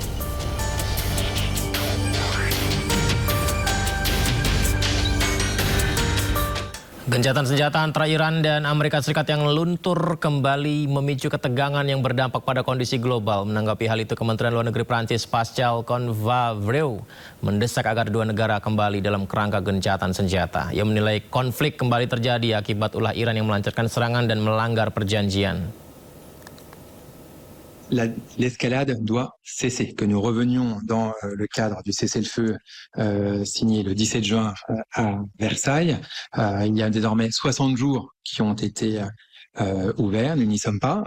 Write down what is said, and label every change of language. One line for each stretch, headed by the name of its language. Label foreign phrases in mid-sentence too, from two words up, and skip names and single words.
Indonesian: Gencatan senjata antara Iran dan Amerika Serikat yang luntur kembali memicu ketegangan yang berdampak pada kondisi global. Menanggapi hal itu, Kementerian Luar Negeri Prancis Pascal Convavreu mendesak agar dua negara kembali dalam kerangka gencatan senjata. Ia menilai konflik kembali terjadi akibat ulah Iran yang melancarkan serangan dan melanggar perjanjian.
French: L'escalade doit cesser, que nous revenions dans le cadre du cessez-le-feu signé le 17 juin à Versailles. Il y a désormais 60 jours qui ont été ouverts, nous n'y sommes pas.